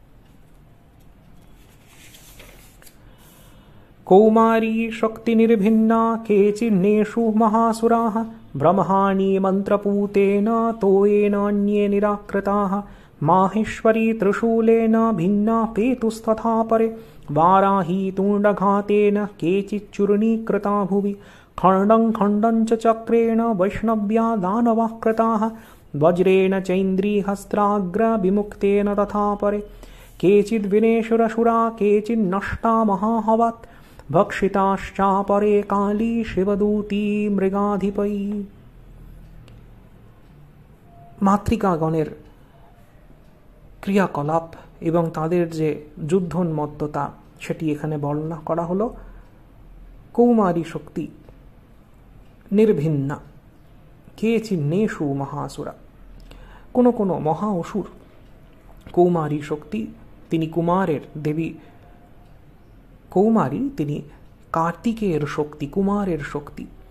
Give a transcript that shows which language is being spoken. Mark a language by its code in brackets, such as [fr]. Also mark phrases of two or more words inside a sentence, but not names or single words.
[sa] কৌমারী শক্তি নির্ভিন্না কেচিন্নেষু মহাসুরাः ব্রহ্মাণি মন্ত্রপূতেন তোয়েনান্যে নিরাকৃতাः মাহেশ্বরী ত্রিশূলেন ভিন্না পেতুস্তথা পরে वाराही तुण्डघातेन केचिच्चूर्णीकृता भुवि खण्डं खण्डं च चक्रेण वैष्णव्या दानवाः कृताः वज्रेण चैन्द्रीहस्त्राग्रविमुक्तेन तथा परे केचिद्विनेशुरसुरा केचिन्नष्टा महाहवात् भक्षिताश्चापरे काली शिवदूती मृगाधिपै। [bn] মাতৃকাগণের ক্রিয়াকলাপ এবং তাদের যে যুদ্ধোন্মত্ততা সেটি এখানে বর্ণনা করা হলো। [sa] কৌমারী শক্তি নির্ভিন্না কেচিন্নেষু মহাসুরা, [bn] কোনো কোনো মহা অসুর কৌমারী শক্তি, তিনি কুমারের দেবী কৌমারী, তিনি কার্তিকেয়ের শক্তি, কুমারের শক্তি।